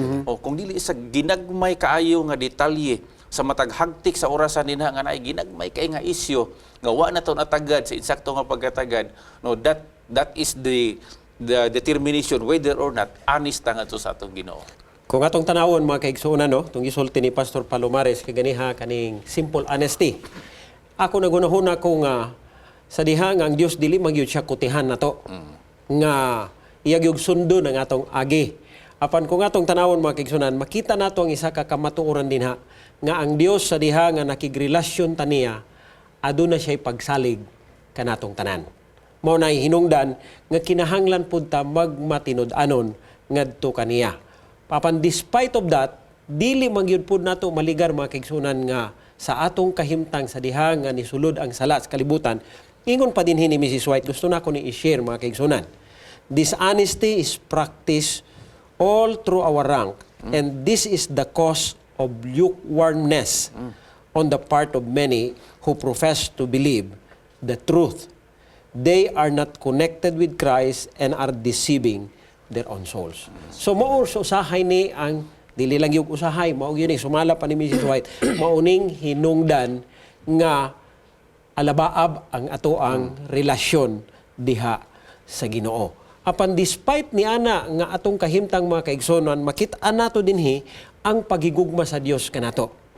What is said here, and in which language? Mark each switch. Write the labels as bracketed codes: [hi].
[ceb] O kung dili sa ginagmay kaayo nga detalye sa matag hagtik sa orasan dinha nga naay ginagmay kay nga isyu nga wa na to natagad sa insakto nga pagkatagad, no, [en] that is the determination whether or not honest [ceb] nga to sa atong Ginoo. Kung atong tanawon mga kaigsuonan no, tong gisulti ni Pastor Palomares kaganiha kaning simple honesty. Ako nagunahuna ko nga sa diha nga ang Dios dili magyud siya kutihan nato. Nga iyag sundo ng atong agi. Apan kung atong tanawon mga kaigsuonan, makita nato ang isa ka kamatuoran dinha nga ang Dios sa diha nga nakigrelasyon taniya aduna siya pagsalig kanatong tanan. Mao nay hinungdan nga kinahanglan pud ta magmatinud-anon ngadto kaniya. Papan [en] despite of that, [ceb] dili magyud pud nato maligar mga kaigsuonan nga sa atong kahimtang sa diha nga nisulod ang sala sa kalibutan. Ingon pa din ni Mrs. White, gusto na ko ni i-share mga kaigsuonan. [en] Dishonesty is practiced all through our rank, and this is the cause of lukewarmness on the part of many who profess to believe the truth. They are not connected with Christ and are deceiving their own souls. [ceb] So mao sa usahay ni ang dili lang yung usahay, mao gyud ni sumala pa ni Mrs. White, mauning hinungdan nga alabaab ang ato ang relasyon diha sa Ginoo. Apan despite ni ana nga atong kahimtang mga kaigsonon, makit-an nato dinhi ang pagigugma sa Dios kanato.